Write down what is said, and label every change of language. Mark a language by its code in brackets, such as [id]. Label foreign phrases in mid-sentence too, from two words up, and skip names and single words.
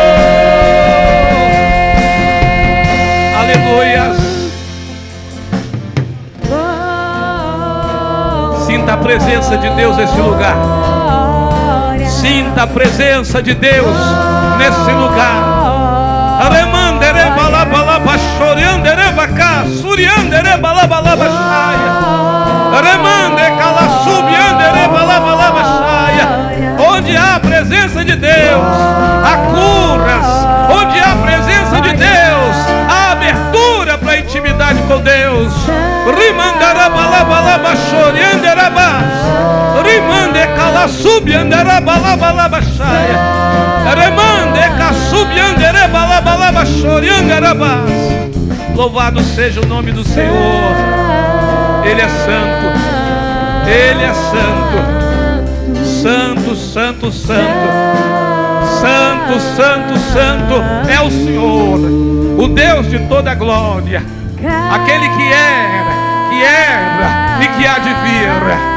[pt] Aleluia! Sinta a presença de Deus nesse lugar. Sinta a presença de Deus nesse lugar. Remandere balabalaba choriandere bacá, suriandere balabalaba chaia. Remande calasubiandere balabalaba chaia. Onde há a presença de Deus, há curas. Onde há a presença de Deus, há abertura para a intimidade com Deus. Rimandere balabalaba choriandere bas. Rimande calasubiandere balabalaba chaia. Louvado seja o nome do Senhor. Ele é santo. Ele é santo. Santo, santo, santo. Santo, santo, santo é o Senhor, o Deus de toda glória, aquele que era e que há de vir.